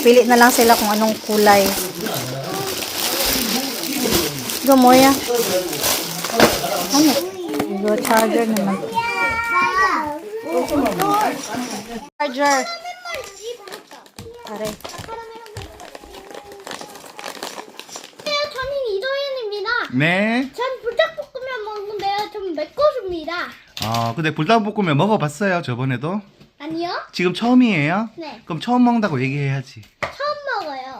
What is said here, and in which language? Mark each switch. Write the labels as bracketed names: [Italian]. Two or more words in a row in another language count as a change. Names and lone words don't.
[Filipino] Pili na lang sila kung anong kulay. Gumoya. Ano? Go charger naman. Charger. Aray. [Korean] 저는 이도현입니다. 네. 전 불닭볶음면 먹는데요. 좀 맵고습니다. 근데 불닭볶음면 먹어봤어요 저번에도? 아니요? 지금 처음이에요? 네. 그럼 처음 먹는다고 얘기해야지. 처음 먹어요.